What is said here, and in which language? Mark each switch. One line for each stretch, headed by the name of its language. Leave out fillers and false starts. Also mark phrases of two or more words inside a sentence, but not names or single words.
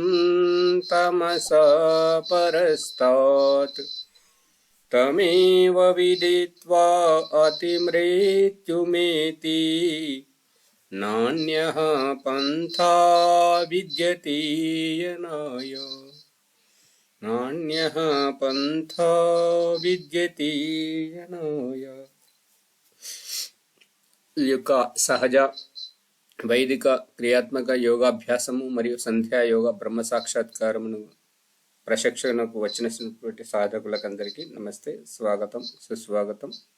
Sanskrit: तमसा परस्तात् तमेव विदित्वा अतिमृत्युमेति नान्यः पन्था विद्यते यनाय नान्यः पंथा విద్యతే యనాయ.
Telugu: ఈ యొక్క సహజ వైదిక క్రియాత్మక యోగాభ్యాసము మరియు సంధ్యా యోగ బ్రహ్మ సాక్షాత్కారమును ప్రశిక్షణకు వచ్చినటువంటి సాధకులకందరికీ నమస్తే, స్వాగతం, సుస్వాగతం.